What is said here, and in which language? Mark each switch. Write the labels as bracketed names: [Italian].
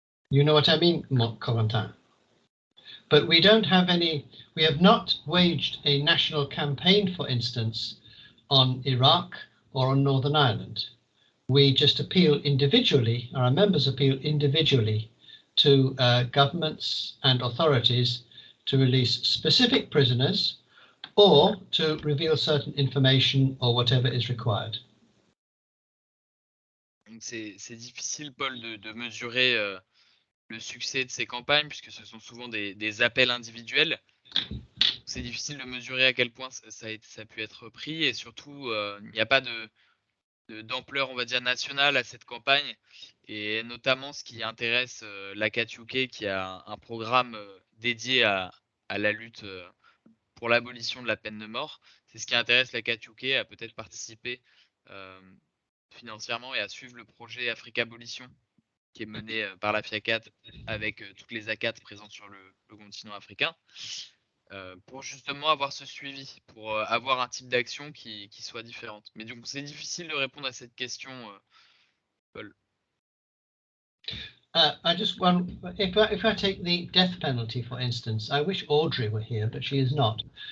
[English] You know what I mean, Corentin? But we don't have any, we have not waged a national campaign, for instance, on Iraq or on Northern Ireland. We just appeal individually, our members appeal individually to governments and authorities to release specific prisoners or to reveal certain information or whatever is required. [French] C'est difficile, Paul, de mesurer le succès de ces campagnes, puisque ce sont souvent des appels individuels. C'est difficile de mesurer à quel point ça a pu être pris, et surtout, il n'y a pas d'ampleur, on va dire, nationale à cette campagne, et notamment ce qui intéresse l'ACAT UK, qui a un programme dédié à la lutte pour l'abolition de la peine de mort. C'est ce qui intéresse l'ACAT UK à peut-être participer financièrement et à suivre le projet Africa Abolition, qui est mené par la FIACAT avec toutes les ACAT présentes sur le continent africain, pour justement avoir ce suivi, pour avoir un type d'action qui soit différente. Mais donc c'est difficile de répondre à cette question, Paul. [English] I just want, if I take the death penalty, for instance, I wish Audrey were here, but she is not.